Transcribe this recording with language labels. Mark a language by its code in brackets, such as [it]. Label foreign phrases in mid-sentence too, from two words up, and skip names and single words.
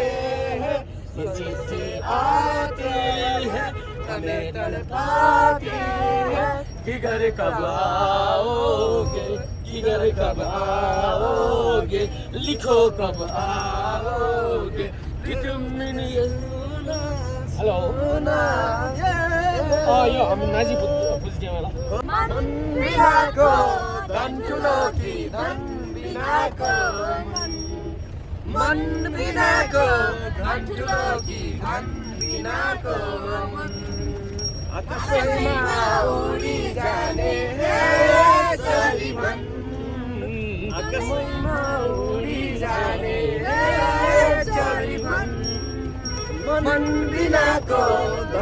[hi] हैं, चिट्ठी आती है हमें तड़पाते हैं, किधर कब आओगे, किधर कब आओगे, लिखो कब आओगे कि तुम [ne] हेलो यो हामी नाजी बुझ्ने वाला मन बिनाको धन ठुलो कि धन बिनाको मन बिनाको धन ठुलो कि धन बिनाको मन, आकाशमा उडी जाने चली मन, आकाशमा उडी जाने चली मन, मन बिनाको